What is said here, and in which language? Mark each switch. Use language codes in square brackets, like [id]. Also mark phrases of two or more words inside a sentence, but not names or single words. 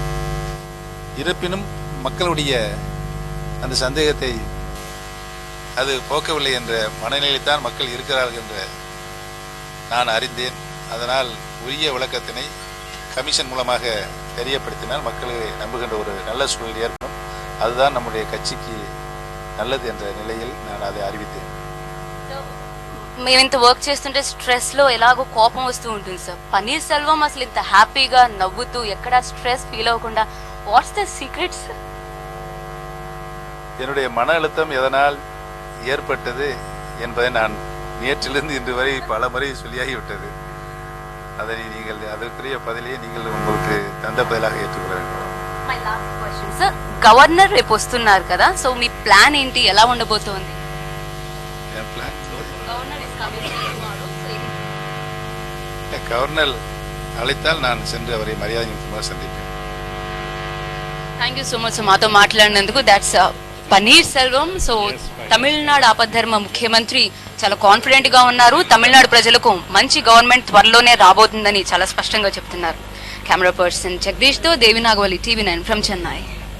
[ta] இருப்பினும் மக்களுடைய அந்த சந்தேகத்தை அது போக்கவில்லை என்ற மனநிலையில்தான் மக்கள் இருக்கிறார்கள் என்று நான் அறிந்தேன். அதனால் உரிய விளக்கத்தினை கமிஷன் மூலமாக தெரியப்படுத்தினால் மக்களை நம்புகின்ற ஒரு நல்ல சூழல் ஏற்படும். அதுதான் நம்முடைய கட்சிக்கு நல்லது என்ற நிலையில் நான் அதை அறிவித்தேன். [te] మేము ఇంత వర్క్ చేస్తుంటే స్ట్రెస్ లో ఎలాగో కోపం వస్తూ ఉంటుంది సార్. పన్నీర్ సెల్వం అసలు ఇంత హ్యాపీగా నవ్వుతూ ఎక్కడ [en] stress feel [te] అవ్వకుండా, [en] what's the secrets? [ta] என்னுடைய மன அழுத்தம் எதனால் ஏற்பட்டது என்பதை நான் நேற்றிலிருந்து இன்று வரை பல முறை சொல்லியாகிவிட்டது. அதனை நீங்கள் அதற்குரிய பதிலையே நீங்கள் உங்களுக்கு தந்த பதிலாக ஏற்றுக்கொள்ள வேண்டும். [en] my last question [te] సార్, గవర్నర్ రేపు వస్తున్నారు కదా, సో మీ ప్లాన్ ఏంటి? ఎలా ఉండబోతోంది? [ta] கவர்னர் அழைத்தால் நான் சென்று அவரை மரியாதை நிமித்தமாக சந்திப்பேன். [en] thank you so much [te] మాతో మాట్లాడినందుకు. దాట్స్ పన్నీర్ సెల్వం. సో తమిళనాడు ఆపద్ధర్మ ముఖ్యమంత్రి చాలా కాన్ఫిడెంట్ గా ఉన్నారు. తమిళనాడు ప్రజలకు మంచి గవర్నమెంట్ త్వరలోనే రాబోతుందని చాలా స్పష్టంగా చెప్తున్నారు. కెమెరా పర్సన్ జగదీష్ తో దేవి నాగవల్లి, టీవీ9 ఫ్రమ్ చెన్నై.